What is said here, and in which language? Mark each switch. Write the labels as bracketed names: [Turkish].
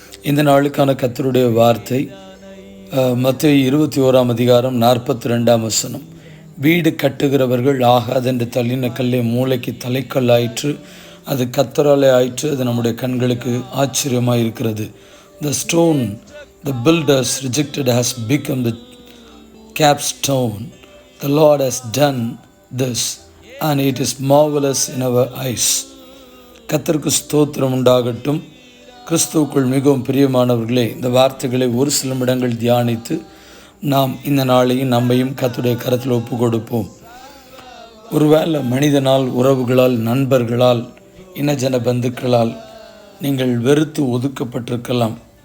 [Tamil] இந்த நாளுக்கான கர்த்தருடைய வார்த்தை மத்தேயு 21:42. வீடு கட்டுகிறவர்கள் ஆகாதென்று தள்ளின கல்லை மூளைக்கு தலைக்கல்லாயிற்று, அது கர்த்தராலே ஆயிற்று, அது நம்முடைய கண்களுக்கு ஆச்சரியமாக இருக்கிறது. [English] The stone the builders rejected has become the capstone. The Lord has done this and it is marvelous in our eyes. [Tamil] கர்த்தருக்கு ஸ்தோத்திரம் உண்டாகட்டும். கிறிஸ்துவுக்குள் மிகவும் பிரியமானவர்களே, இந்த வார்த்தைகளை ஒரு சில நிமிடங்கள் தியானித்து நாம் இந்த நாளையும் நம்மையும் கர்த்தருடைய கரத்தில் ஒப்பு கொடுப்போம். ஒருவேளை மனிதனால், உறவுகளால், நண்பர்களால், இனஜன பந்துக்களால் நீங்கள் வெறுத்து ஒதுக்கப்பட்டிருக்கலாம்.